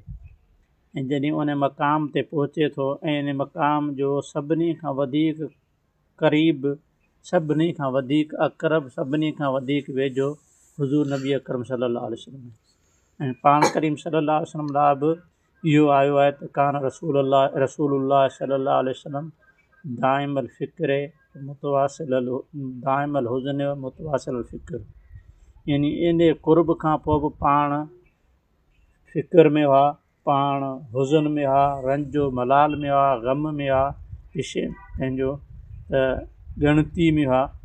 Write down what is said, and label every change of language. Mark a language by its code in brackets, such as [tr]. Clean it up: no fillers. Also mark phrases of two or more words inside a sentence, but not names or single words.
[sd] ऐं जॾहिं उन मक़ाम ते पहुचे थो ऐं इन मक़ाम जो सभिनी खां वधीक क़रीब, सभिनी खां वधीक अक़रब, सभिनी खां वधीक वेझो हुज़ूर नबी अकरम [ar] صلى الله عليه وسلم. [sd] ऐं पाण करीम [ar] صلى الله عليه وسلم [sd] लाइ बि इहो आयो आहे त [ar] كان رسول الله صلى الله عليه وسلم دائم الفكر دائم الحزن متواصل الفكر, [sd] यानी इन क़ुर्ब खां पोइ बि पाण फ़िक्र में हुआ, पाण हुज़न में हुआ, रंजो मलाल में हुआ, ग़म में हुआ, विषय पंहिंजो ॻणती में हुआ।